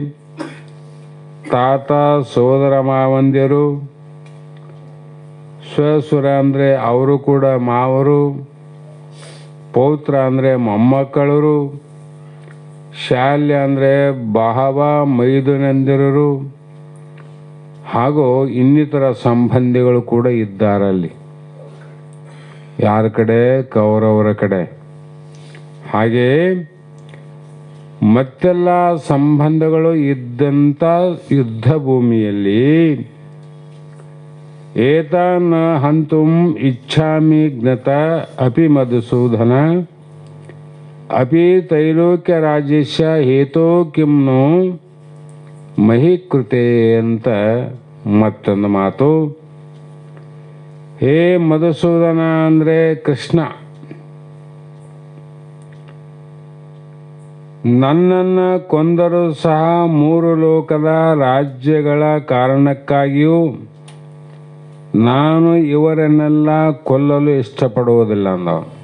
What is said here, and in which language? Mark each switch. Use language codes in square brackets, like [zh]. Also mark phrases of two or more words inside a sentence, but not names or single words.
[kn] ತಾತ ಸೋದರ ಮಾವಂದಿರು, ಸ್ವಸುರ ಅಂದ್ರೆ ಅವರು ಕೂಡ ಮಾವರು, ಪೌತ್ರ ಅಂದ್ರೆ ಮೊಮ್ಮಕ್ಕಳರು, ಶಾಲ್ಯ ಅಂದ್ರೆ ಬಹವ ಮೈದುನಂದಿರರು, ಹಾಗೂ ಇನ್ನಿತರ ಸಂಬಂಧಿಗಳು ಕೂಡ ಇದ್ದಾರಲ್ಲಿ. ಯಾರ ಕಡೆ? ಕೌರವರ ಕಡೆ. ಹಾಗೆ ಮತ್ತೆಲ್ಲ ಸಂಬಂಧಗಳು ಇದ್ದಂಥ ಯುದ್ಧ ಭೂಮಿಯಲ್ಲಿ [sa] ಏತಾನ ಹಂತುಂ ಇಚ್ಛಾಮಿ ಜ್ಞತ ಅಪಿ ಮಧುಸೂದನ ಅಪಿ ತೈಲೋಕ್ಯ ರಾಜ್ಯಸ್ಯ ಹೇತೋ ಕಿಮ್ನೋ ಮಹೀಕೃತೆ [kn] ಅಂತ ಮತ್ತೊಂದು ಮಾತು. ಹೇ ಮಧುಸೂದನ ಅಂದ್ರೆ ಕೃಷ್ಣ, ನನ್ನನ್ನು ಕೊಂದರೂ ಸಹ 3 ಲೋಕದ ರಾಜ್ಯಗಳ ಕಾರಣಕ್ಕಾಗಿಯೂ ನಾನು ಇವರನ್ನೆಲ್ಲ ಕೊಲ್ಲಲು ಇಷ್ಟಪಡುವುದಿಲ್ಲ ಅಂದವ.